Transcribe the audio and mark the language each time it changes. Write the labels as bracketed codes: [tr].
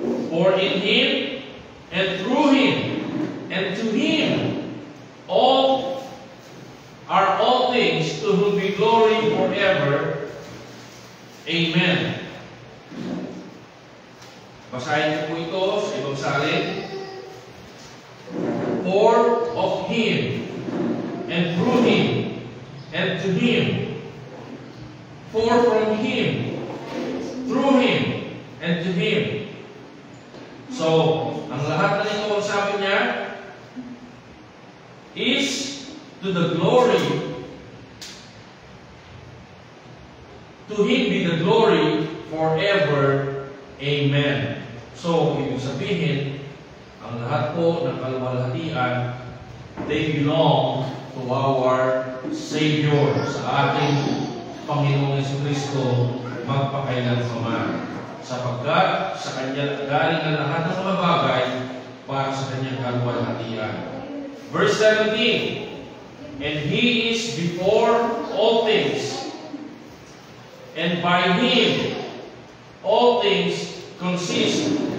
[en] For in Him, and through Him, and to Him, all things, to whom be glory forever. Amen. [tl] Basahin niyo po ito sa ibang salin. [en] For of Him, and through Him, and to Him, for from Him, through Him, and to Him. [tl] So, ang lahat na nito, ang sabi niya, [en] is to the glory, to Him be the glory forever. Amen. [tl] So, ibig sabihin, ang lahat po ng kaluwalhatian, [en] they belong to our Savior, [tl] sa ating Panginoong Jesucristo, magpakailanman. Sapagkat sa Kanya galing ang lahat ng mga bagay para sa Kanyang kaluwalhatian. [en] Verse 17, and He is before all things, and by Him all things consist.